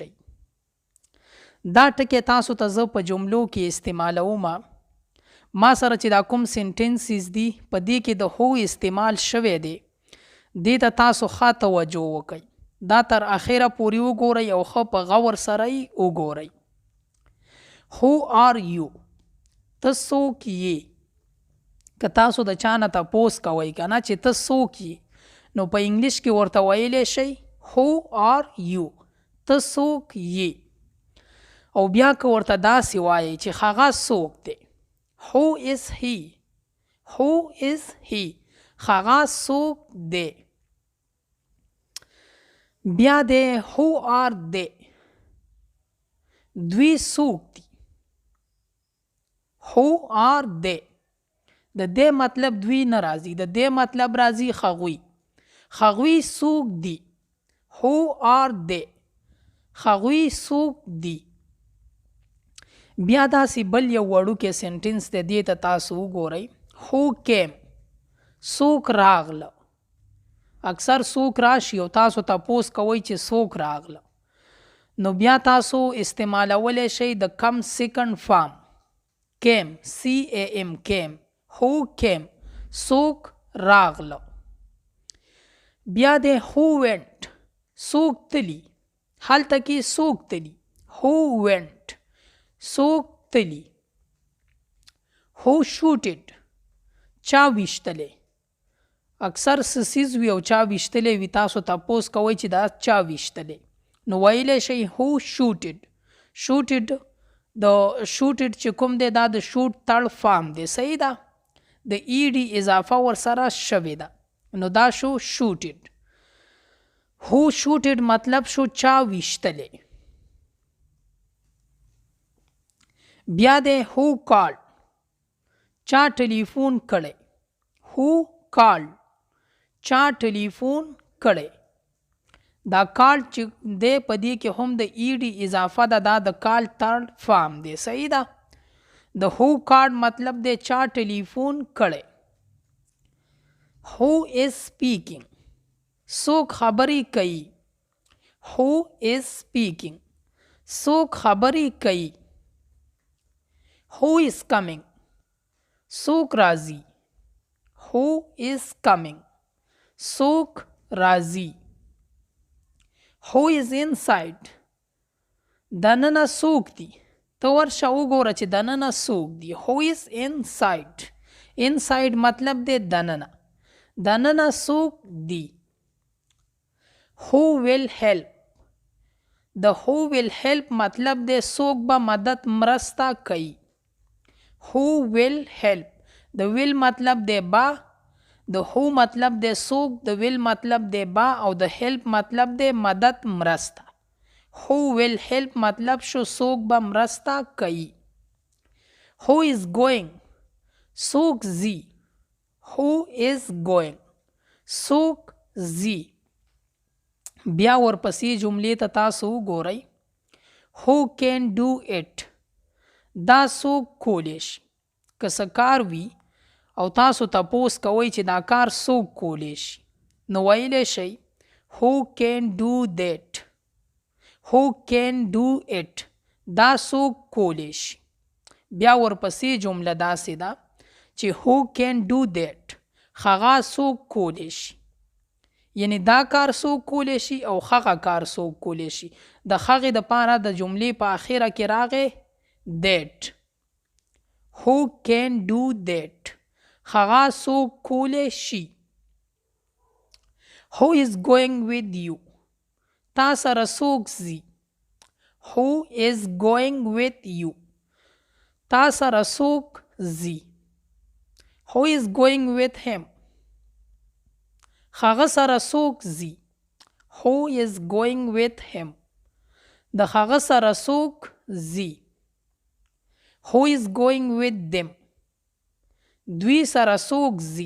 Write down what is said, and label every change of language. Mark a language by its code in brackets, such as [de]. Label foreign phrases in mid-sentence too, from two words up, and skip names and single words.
[ps] دا ټکی تاسو ته زه په جملو کې استعمالوم. ما سره چې دا کوم سنټنسز دي په دې کې د هو استعمال شوی دی، دې ته تاسو ښه توجه وکئ. دا تر اخره پورې وګورئ او ښه په غور سره یې وګورئ. [en] Who are you؟ [ps] ته څوک یې؟ که تاسو د چا نه تپوس کوئ که نه چې ته څوک یې، نو په انګلیش کې ورته ویلی شئ [en] Who are you؟ [ps] ته څوک یې. او بیا که ورته داسې وایئ چې هغه څوک دی، [en] Who is he؟ Who is he؟ [ps] هغه څوک دی. بیا دی [en] Who are they؟ [ps] دوی څوک دي. [en] Who are they؟ [ps] د دې مطلب دوی نه راځي، د دې مطلب راځي هغوی. هغوی څوک دي. [en] Who are they؟ [ps] هغوی څوک دي. بیا داسې بل یو وړوکی سنټنس دی، دې ته تاسو وګورئ. [en] Who came؟ [ps] څوک راغله. اکثر څوک راشي او تاسو تپوس کوئ چې څوک راغله، نو بیا تاسو استعمالولی شئ د [en] come second form [ps] came، CAM came. [en] Who came؟ [ps] څوک راغله. بیا دی [en] who went؟ [ps] څوک تلی. هلته کې څوک تلی. [en] Who went؟ [ps] څوک تلی. [en] Who shooted؟ [ps] چا ویشتلی. اکثر څه څیز وي او چا ویشتلی وي، تاسو تپوس کوئ چې دا چا ویشتلی، نو ویلی شئ [en] Who shooted؟ [ps] shooted د shooted چې کوم دی دا د [en] shoot third form [ps] دی، صحیح ده، د ED اضافه ورسره شوې ده، نو دا شو shooted. [en] Who shooted [ps] مطلب شو چا ویشتلی. [en] بیا دی Who called؟ [ps] چا ټلیفون کړی. [en] Who called؟ [ps] چا ټلیفون کړی. دا کال چې دی په دې کې هم د ED اضافه ده، دا د کال [en] third form [ps] دی، صحیح ده. د [en] who called [ps] مطلب دی چا ټلیفون کړی. [en] Who is speaking؟ [ps] څوک خبرې کوي. [en] Who is speaking؟ [ps] څوک خبرې کوي. [en] Who is coming؟ [ps] څوک راځي. [en] Who is coming؟ [ps] څوک راځي. [en] Who is inside؟ [ps] دننه څوک دی. ته ورشه وګوره چې دننه څوک دی. [en] Who is inside؟ inside [ps] مطلب دی دننه. دننه څوک دی. [en] Who will help؟ [ps] د [en] who will help [ps] مطلب دی څوک به مدد مرسته کوي. [en] Who will help؟ [ps] د will مطلب دی با، د هو مطلب دی څوک، د ویل مطلب دی با، او د هیلپ مطلب دی مدد مرسته. [en] Who will help [ps] مطلب شو څوک به مرسته کوي. [en] Who is going؟ [ps] څوک ځي. [en] Who is going؟ [ps] څوک ځي. بیا ورپسې جملې ته تاسو وګورئ. [en] Who can do it؟ [ps] دا څوک کولی شي. که څه کار وي او تاسو تپوس کوئ چې دا کار څوک کولی شي، نو ویلی شئ [en] Who can do that؟ Who can do it؟ [ps] دا څوک کولی شي. بیا ورپسې جمله داسې ده چې [en] who can do that [ps] هغه څوک کولی شي، یعنی دا کار څوک کولی شي او هغه کار څوک کولی شي. د هغې دپاره د جملې په اخره کې راغی that. [en] who can do that [ps] هغه څوک کولی شي. [en] who is going with you [ps] تا سره څوک ځي. [en] who is going with you [ps] تا سره څوک ځي. [en] who is going with him [ps] هغه سره څوک ځي. [en] who is going with him [ps] د هغه سره څوک ځي. [en] who is going with them [ps] دوی سره څوک ځي.